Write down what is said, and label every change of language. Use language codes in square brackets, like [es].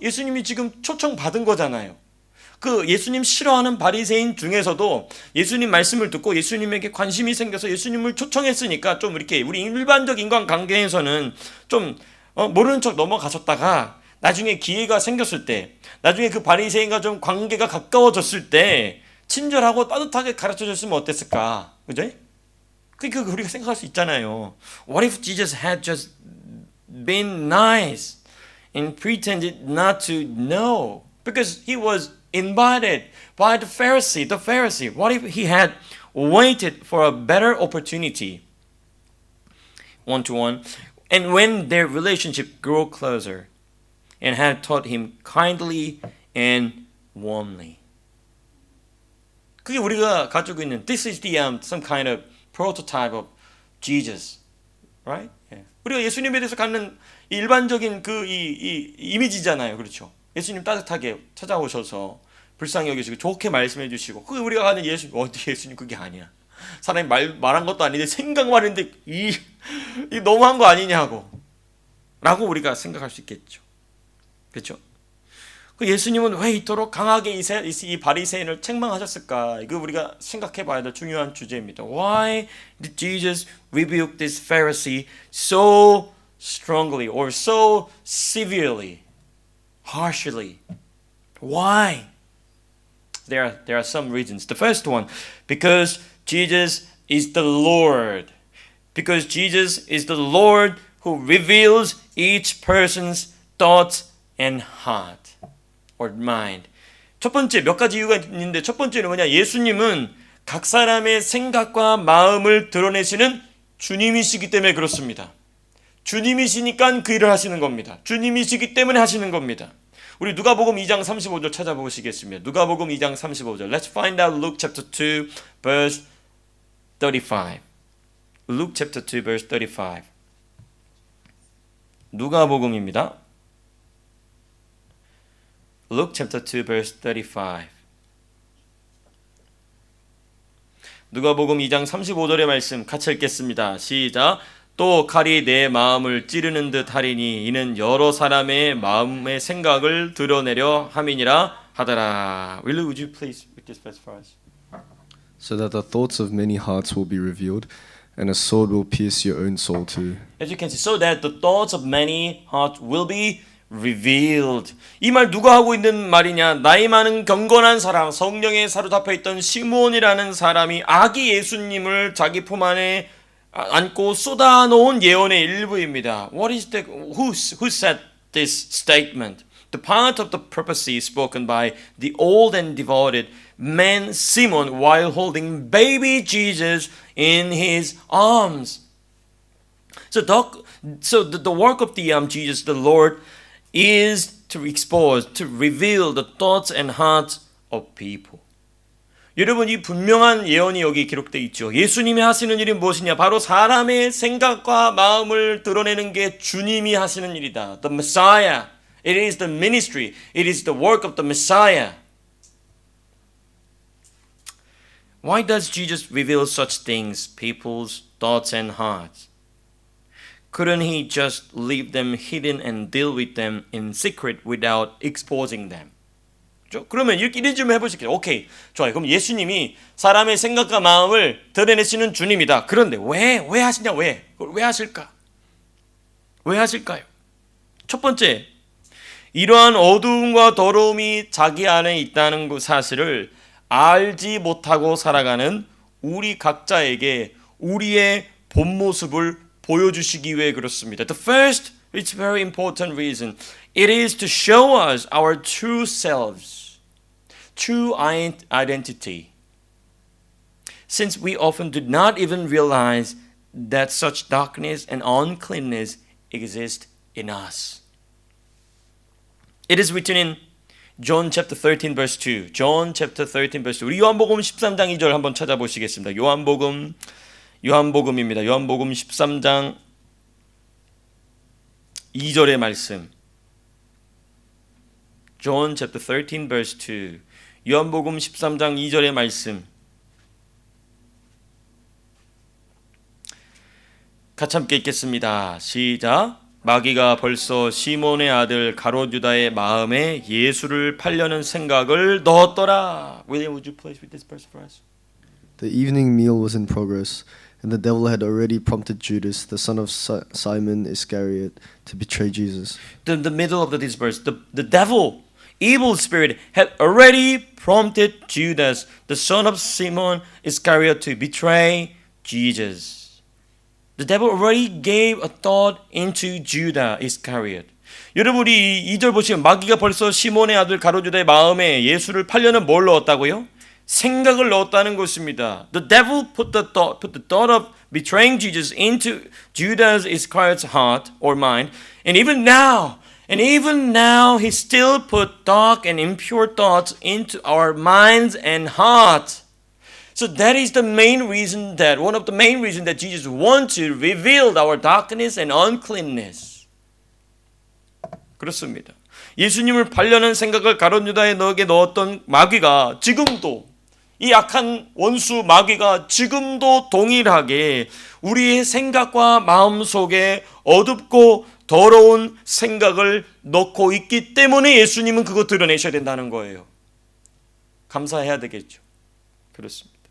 [ko] 예수님이 지금 초청 받은 거잖아요. 그 예수님 싫어하는 바리새인 중에서도 예수님 말씀을 듣고 예수님에게 관심이 생겨서 예수님을 초청했으니까 좀 이렇게 우리 일반적 인간 관계에서는 좀 모르는 척 넘어가셨다가 나중에 기회가 생겼을 때 나중에 그 바리새인과 좀 관계가 가까워졌을 때 친절하고 따뜻하게 가르쳐 줬으면 어땠을까? 그죠? 그러니까 우리가 생각할 수 있잖아요. [en] What if Jesus had just been nice and pretended not to know because he was invited by the Pharisee. What if he had waited for a better opportunity, one-to-one, and when their relationship grew closer, and had taught him kindly and warmly. [ko] 그게 우리가 가지고 있는 [en] this is the some kind of prototype of Jesus, right? Yeah. [ko] 우리가 예수님에 대해서 갖는 일반적인 이 이미지잖아요, 그렇죠? 예수님 따뜻하게 찾아오셔서 불쌍히 여기시고 좋게 말씀해 주시고 그게 우리가 가는 예수님 그게 아니야. 사람이 말한 것도 아닌데 생각만 했는데 이 너무한 거 아니냐고 라고 우리가 생각할 수 있겠죠. 그렇죠? 그 예수님은 왜 이토록 강하게 이 바리새인을 책망하셨을까? 이거 우리가 생각해 봐야 될 중요한 주제입니다. [en] Why did Jesus rebuke this Pharisee so strongly or so severely? Harshly. Why? There are some reasons. The first one, because Jesus is the Lord. Because Jesus is the Lord who reveals each person's thoughts and heart or mind. [ko] 첫 번째 몇 가지 이유가 있는데 첫 번째는 뭐냐? 예수님은 각 사람의 생각과 마음을 드러내시는 주님이시기 때문에 그렇습니다. 주님이시니까 그 일을 하시는 겁니다. 주님이시기 때문에 하시는 겁니다. 우리 누가복음 2장 35절 찾아보시겠습니다. 누가복음 2장 35절. [en] Let's find out Luke chapter 2 verse 35. Luke chapter 2 verse 35. [ko] 누가복음입니다. [en] Luke chapter 2 verse 35. [ko] 누가복음 2장 35절의 말씀 같이 읽겠습니다. 시작. 또 칼이 내 마음을 찌르는 듯 하리니 이는 여러 사람의 마음의 생각을 드러내려 함이니라 하더라. [en] Will you please read this verse for us? So that the thoughts of many hearts will be revealed, and a sword will pierce your own soul too. As you can see, so that the thoughts of many hearts will be revealed. [ko] 이 말 누가 하고 있는 말이냐? 나이 많은 경건한 사람, 성령에 사로잡혀 있던 시므온이라는 사람이 아기 예수님을 자기 품 안에 안고 쏟아놓은 예언의 일부입니다. [en] What is the who said this statement? The part of the prophecy spoken by the old and devoted man Simon while holding baby Jesus in his arms. So the work of the Jesus the Lord is to expose, to reveal the thoughts and hearts of people. [ko] 여러분 이 분명한 예언이 여기 기록되어 있죠. 예수님이 하시는 일이 무엇이냐? 바로 사람의 생각과 마음을 드러내는 게 주님이 하시는 일이다. [en] The Messiah. It is the ministry. It is the work of the Messiah. Why does Jesus reveal such things, people's thoughts and hearts? Couldn't he just leave them hidden and deal with them in secret without exposing them? [ko] 그러면 이렇게 좀 해보실게요. 오케이, 좋아요. 그럼 예수님이 사람의 생각과 마음을 드러내시는 주님이다. 그런데 왜 하시냐? 왜 하실까? 왜 하실까요? 첫 번째, 이러한 어두움과 더러움이 자기 안에 있다는 그 사실을 알지 못하고 살아가는 우리 각자에게 우리의 본 모습을 보여주시기 위해 그렇습니다. [en] The first, it's very important reason. It is to show us our true selves, true identity. Since we often do not even realize that such darkness and uncleanness exist in us. It is written in John chapter 13 verse 2. John chapter 13 verse 2. [ko] 우리 요한복음 13장 2절 한번 찾아보시겠습니다. 요한복음입니다. 요한복음 13장 2절의 말씀. [en] John chapter 13 verse 2. [ko] 요한복음 13장 2절의 말씀. 같이 함께 읽겠습니다. 시작. 마귀가 벌써 시몬의 아들 가롯 유다의 마음에 예수를 팔려는 생각을 넣었더라. [en] William, would you please read this verse for us? The evening meal was in progress, and the devil had already prompted Judas, the son of Simon Iscariot, to betray Jesus. The middle of this verse, the devil, evil spirit, had already prompted Judas, the son of Simon Iscariot, to betray Jesus. The devil already gave a thought into Judah Iscariot. [ko] 여러분 우리 2절 보시면 마귀가 벌써 시몬의 아들 가롯 유다의 마음에 예수를 팔려는 뭘 넣었다고요? 생각을 넣었다는 것입니다. [en] The devil put the thought of betraying Jesus into Judas Iscariot's heart or mind, and even now he still put dark and impure thoughts into our minds and hearts. So that is the main reason one of the main reasons that Jesus wants to reveal our darkness and uncleanness. [ko] 그렇습니다. 예수님을 팔려는 생각을 가롯 유다의 너에게 넣었던 마귀가 지금도 이 악한 원수 마귀가 지금도 동일하게 우리의 생각과 마음 속에 어둡고 더러운 생각을 넣고 있기 때문에 예수님은 그거 드러내셔야 된다는 거예요. 감사해야 되겠죠. 그렇습니다.